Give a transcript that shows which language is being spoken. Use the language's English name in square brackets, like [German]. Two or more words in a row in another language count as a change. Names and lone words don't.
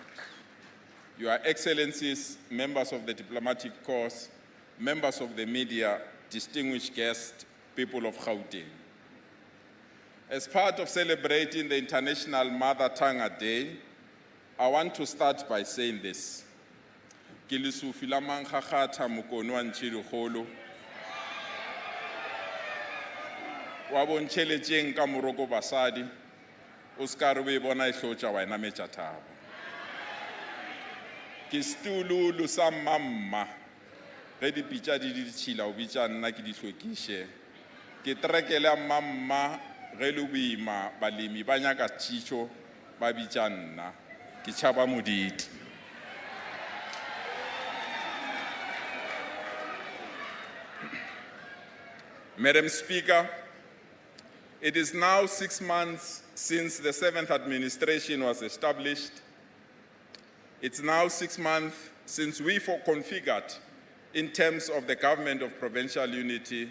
[English] Your Excellencies, members of the diplomatic corps, members of the media, distinguished guests, people of Gauteng. As part of celebrating the International Mother Tongue Day, I want to start by saying this. [Northern Sotho] Ke Lesufi la mankgakgatha mokono wa ntšhedikgolo wa bontšheletšeng ka moroko basadi o se ka re o e bona e hlotša wa enametša thaba ke setululu sa mmamma ge dipitša di ditšhila o bitša nna ke di hlwekiše ke terekele ya mmamma ge le boima balemi ba nyaka tšhišo ba bitša nna ke tšhaba moditi. [English] Madam Speaker, it is now 6 months since the 7th administration was established. It's now 6 months since we configured in terms of the government of provincial unity.